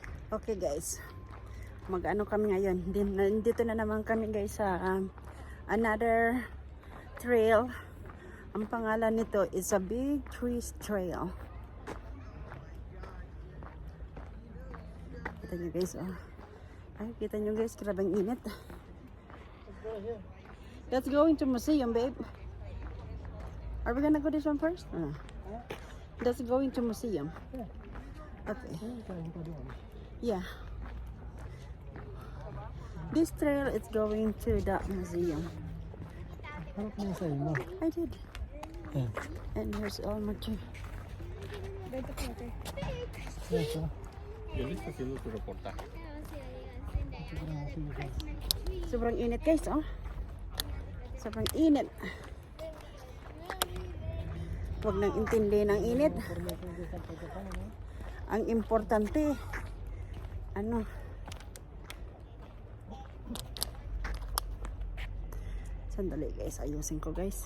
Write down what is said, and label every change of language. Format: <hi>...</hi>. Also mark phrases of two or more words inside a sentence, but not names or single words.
<en>Okay guys,</en> <tl>mag-ano kami ngayon. Dito na naman kami guys sa</tl> <en>another trail.</en> <tl>Ang pangalan nito is a Big Trees Trail. Kita nyo guys, oh. Ay, kita nyo guys, grabang init.</tl> <en>Let's go into museum, babe. Are we gonna go this one first? Let's go into museum. Okay. Yeah. This trail is going to the museum. I did. Yeah. And here's Elmer too.</en> <es>Yo le está haciendo su reportaje.</es> <tl>Sobrang init guys, oh. Sobrang init. Huwag nang intindi ng init. Ang importante, ano, sandali guys, ayusin ko guys.</tl>